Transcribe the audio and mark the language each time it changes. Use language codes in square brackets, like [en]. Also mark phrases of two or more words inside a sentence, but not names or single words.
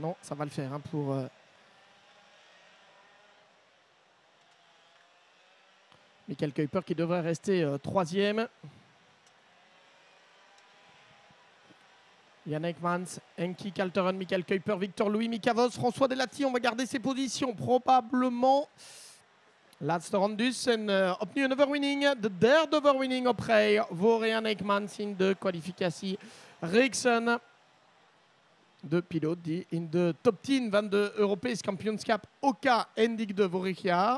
[fr] Non, ça va le faire hein, pour Michael Kuiper qui devrait rester 3e. Yann Ekmans, Henki Kalteren, Michael Kuiper, Victor Louis, Mika Vos, François Delati. On va garder ses positions probablement. [nl] Laatste ronde dus en opnieuw een overwinning. De 3e overwinning op rij voor Yann Ekmans in de kwalificatie reeksen. De piloot die in de top 10 van de Europees kampioenschap Oka eindigde vorig jaar.